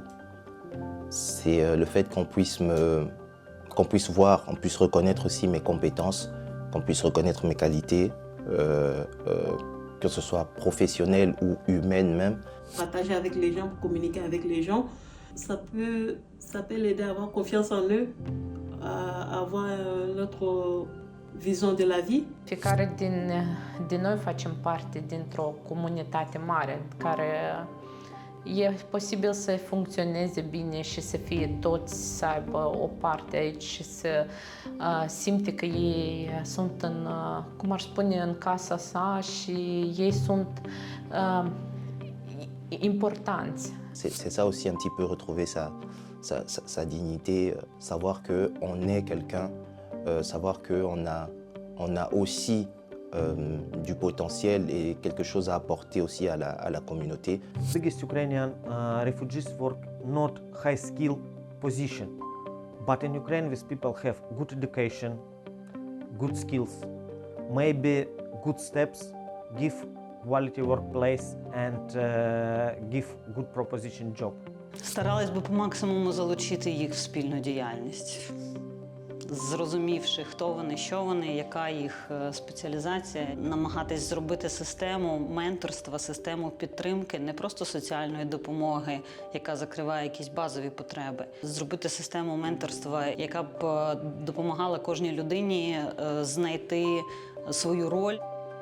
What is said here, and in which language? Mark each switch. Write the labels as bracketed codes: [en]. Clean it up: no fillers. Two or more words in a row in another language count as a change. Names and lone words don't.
[fr] C'est le fait qu'on puisse voir, on puisse reconnaître aussi mes compétences, qu'on puisse reconnaître mes qualités, que ce soit professionnelles ou humaines même. Partager avec les gens, communiquer avec les gens, ça peut l'aider à avoir confiance en eux, à avoir notre vision de la vie. [ro] Fiecare din noi facem parte dintr-o comunitate mare care e posibil să funcționeze bine și să fie toți, să aibă o parte aici și să simte că ei sunt cum ar spune, în casa sa și ei sunt importanți. [fr] C'est ça aussi un petit peu retrouver sa dignité, savoir qu'on est quelqu'un, savoir qu'on a aussi du potentiel et quelque chose à apporter aussi à la communauté. [en] Biggest Ukrainian refugees work not high skill position, but in Ukraine these people have good education, good skills, maybe good steps, give quality workplace and give good proposition job. [uk] Старалась би по максимуму залучити їх в спільну діяльність. Зрозумівши, хто вони, що вони, яка їх спеціалізація, намагатись зробити систему менторства, систему підтримки, не просто соціальної допомоги, яка закриває якісь базові потреби, зробити систему менторства, яка б допомагала кожній людині знайти свою роль.